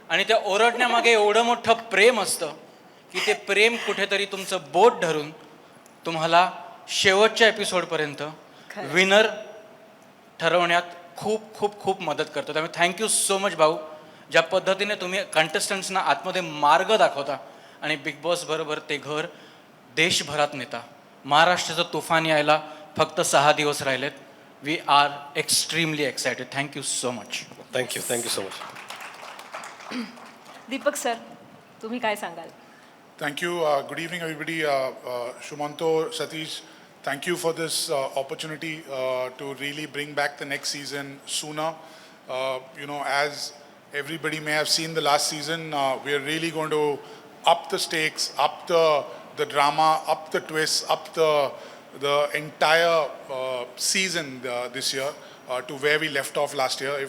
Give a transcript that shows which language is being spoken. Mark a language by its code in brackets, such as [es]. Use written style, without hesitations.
[mr] आणि त्या ओरडण्यामागे एवढं मोठं प्रेम असतं की ते प्रेम कुठेतरी तुमचं बोट धरून तुम्हाला शेवटच्या एपिसोडपर्यंत विनर ठरवण्यात खूप खूप खूप मदत करतो. त्यामुळे [en] thank you so much [mr] भाऊ, ज्या पद्धतीने तुम्ही कंटेस्टंट्सना आतमध्ये मार्ग दाखवता आणि बिग बॉस बरोबर ते घर देशभरात नेता. महाराष्ट्राचं तुफान यायला फक्त 6 दिवस राहिलेत. [en] We are extremely excited. Thank you so much. Thank you so much. [mr] Deepak sir, तुम्ही काय सांगाल? [en] Thank you. Good evening, everybody. Shumanto, Satish, thank you for this opportunity to really bring back the next season sooner. As everybody may have seen the last season, we are really going to up the stakes, up the drama, up the twists, up the entire season this year to where we left off last year.